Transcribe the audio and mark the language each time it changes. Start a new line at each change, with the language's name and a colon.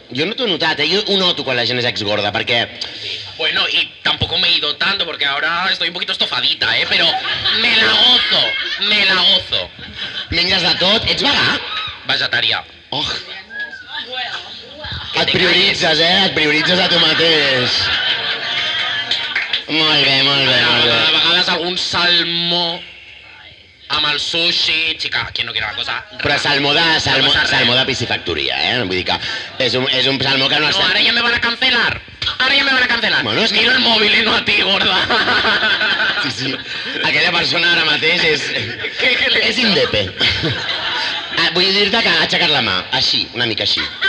Catalan: Yo no t'ho he notat, Jo ho noto quan la gent és ex-gorda, perquè...
Spanish: Bueno, y tampoco me he ido tanto, porque ahora estoy un poquito estofadita, pero me la gozo.
Catalan: Menges de tot? Ets vegà? Vegetarià. Oh. Et prioritzes, Et prioritzes a tu mateix. Molt bé. A vegades algun salmó amb el sushi, xica, qui no quiere una cosa... Però salmó de piscifactoria, Vull dir que és un salmó que no està...
Spanish: No,
Catalan: ara ja
Spanish: me van a cancelar. Bueno, es que... Miro el móvil y no a ti, gorda. Sí.
Catalan: Aquella persona ara mateix és indepe. Vull dir-te que ha aixecat la mà, així, una mica així.